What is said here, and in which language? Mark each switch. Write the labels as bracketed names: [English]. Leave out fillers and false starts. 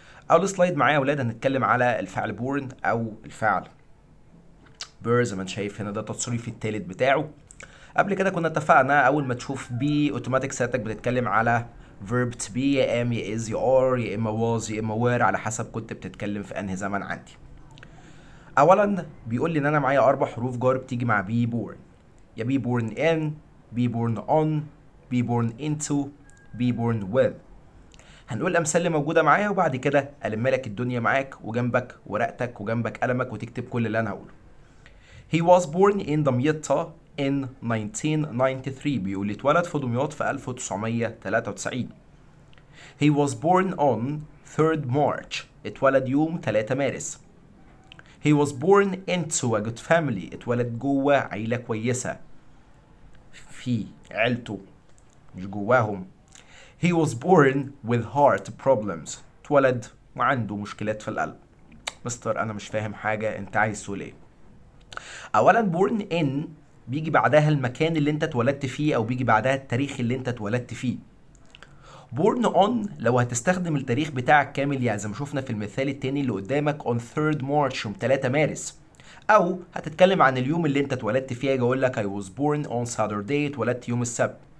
[Arabic] اول سلايد معايا يا اولاد هنتكلم على الفعل بورن او الفعل بير، زي ما انت شايف هنا ده التصريف الثالث بتاعه. قبل كده كنا اتفقنا اول ما تشوف بي اوتوماتيك سيادتك بتتكلم على verb to be، يا ام يا از يا ار يا اما was يا اما were، على حسب كنت بتتكلم في انهي زمن عندي. اولا بيقول لي ان انا معايا اربع حروف جر بتيجي مع be born، يا be born in، be born on، be born into، be born with. هنقول الامثال اللي موجوده معايا وبعد كده الم لك الدنيا معاك وجنبك ورقتك وجنبك قلمك وتكتب كل اللي انا هقوله. [English] He was born in [Arabic] دمياط in 1993، بيقول لي اتولد في دمياط في 1993. [English] He was born on 3rd March، [Arabic] اتولد يوم 3 مارس. [English] He was born into a good family، [Arabic] اتولد جوه عيلة كويسة، في عيلته مش جواهم. [English] He was born with heart problems، [Arabic] اتولد وعنده مشكلات في القلب. مستر انا مش فاهم حاجة، انت عايز تقول ايه؟ اولا born in بيجي بعدها المكان اللي انت اتولدت فيه او بيجي بعدها التاريخ اللي انت اتولدت فيه. born on لو هتستخدم التاريخ بتاعك كامل، يعني زي ما شفنا في المثال التاني اللي قدامك on 3rd March يوم 3 مارس، او هتتكلم عن اليوم اللي انت اتولدت فيه، اجي اقول لك [English] I was born on Saturday، [Arabic] اتولدت يوم السبت.